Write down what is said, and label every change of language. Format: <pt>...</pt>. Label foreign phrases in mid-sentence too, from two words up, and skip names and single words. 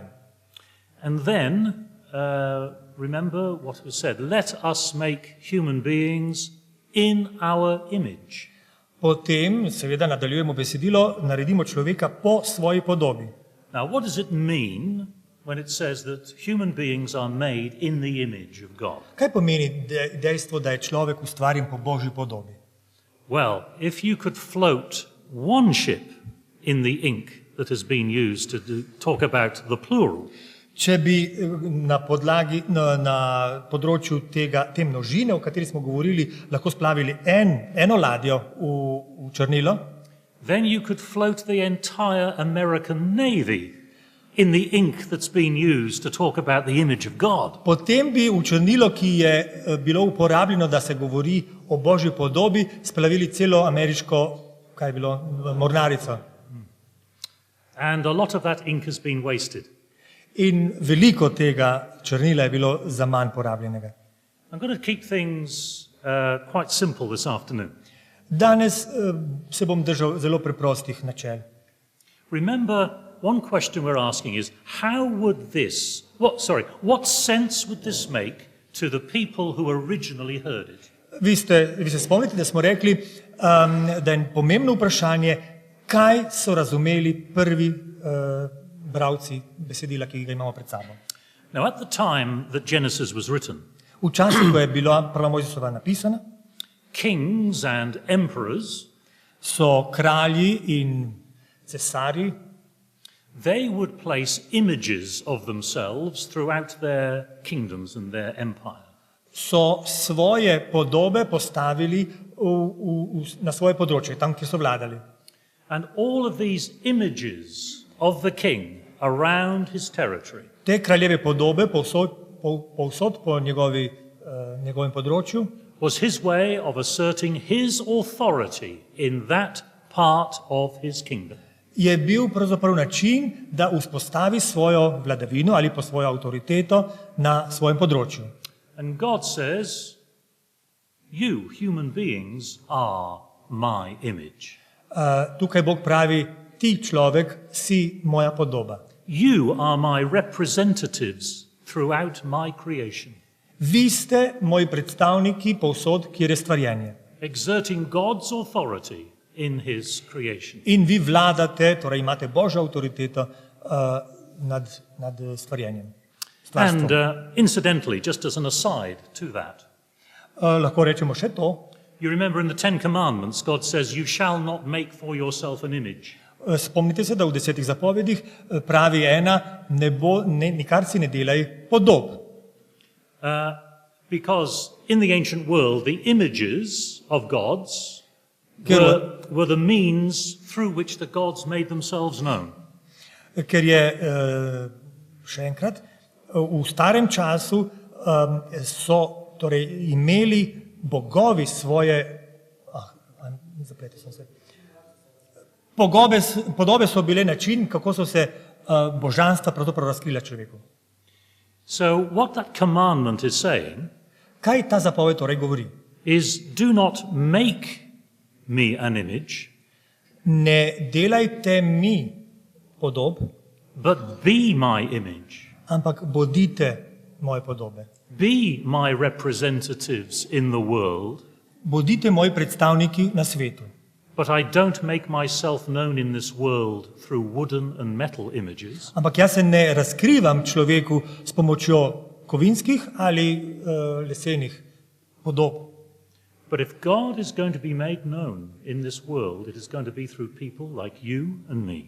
<en>And then, remember what was said, let us make human beings in our image.</en> <sl>Potem, seveda, nadaljujemo besedilo, naredimo človeka po svoji podobi.</sl> <en>Now, what does it mean when it says that human beings are made in the image of God?</en> <sl>Kaj pomeni dejstvo, da je človek ustvarjen po Božji podobi?</sl> <en>Well, if you could float one ship in the ink that has been used to talk about the plural,</en> <sl>Če bi na področju te množine, o kateri smo govorili, lahko splavili eno ladjo v črnilo,</sl> <en>then you could float the entire American Navy in the ink that's been used to talk about the image of God.</en> <sl>potem bi v črnilo, ki je bilo uporabljeno, da se govori o Božji podobi, splavili celo ameriško, kaj je bilo, mornarico.</sl> <en>And a lot of that ink has been wasted.</en> <sl>In veliko tega črnila je bilo za manj porabljenega.</sl> <en>I'm going to keep things quite simple this afternoon.</en> <sl>Danes se bom držal zelo preprostih načel.</sl> <en>Remember, one question we're asking is, what sense would this make to the people who originally heard it?</en> <sl>Vi se spomnite, da smo rekli, da je pomembno vprašanje, kaj so razumeli prvi bralci besedila, ki ga imamo pred sabo.</sl> <en>Now, at the time that Genesis was written,</en> <sl>V času, ko je bila prva Mojzesova napisana,</sl> <en>kings and emperors,</en> <sl>so kralji in cesarji,</sl> <en>they would place images of themselves throughout their kingdoms and their empire.</en> <sl>so svoje podobe postavili na svoje področje, tam, kjer so vladali.</sl> <en>And all of these images of the king around his territory</en> <sl>Te kraljeve podobe povsod po njegovem področju</sl> <en>was his way of asserting his authority in that part of his kingdom.</en> <sl>je bil pravzaprav način, da vzpostavi svojo vladavino ali pa svojo avtoriteto na svojem področju.</sl> <en>And God says, you, human beings, are my image.</en> <sl>Tukaj Bog pravi, ti človek si moja podoba.</sl> <en>You are my representatives throughout my creation,</en> <sl>Vi ste moji predstavniki povsod, kjer je stvarjenje.</sl> <en>exerting God's authority in his creation.</en> <sl>In vi vladate, torej imate Božjo avtoriteto nad stvarjenjem.</sl> <en>And incidentally, just as an aside to that,</en> <sl>Lahko rečemo še to.</sl> <en>you remember in the Ten Commandments, God says, you shall not make for yourself an image.</en> <sl>Spomnite se, da v 10 zapovedih pravi ena, nikar si ne delaj podob.</sl> <en>Because in the ancient world, the images of gods were the means through which the gods made themselves known.</en> <sl>Ker je, še enkrat, v starem času so torej imeli bogovi svoje, podobe so bile način, kako so se božanstva pravzaprav razkrila človeku.</sl> <en>So what that commandment is saying</en> <sl>Kaj ta zapoved torej govori?</sl> <en>is, do not make me an image,</en> <sl>Ne delajte mi podob,</sl> <en>but be my image.</en> <sl>ampak bodite moje podobe.</sl> <en>Be my representatives in the world,</en> <sl>Bodite moji predstavniki na svetu.</sl> <en>but I don't make myself known in this world through wooden and metal images.</en> <sl>Ampak jaz se ne razkrivam človeku s pomočjo kovinskih ali lesenih podob.</sl> <en>But if God is going to be made known in this world, it is going to be through people like you and me.</en>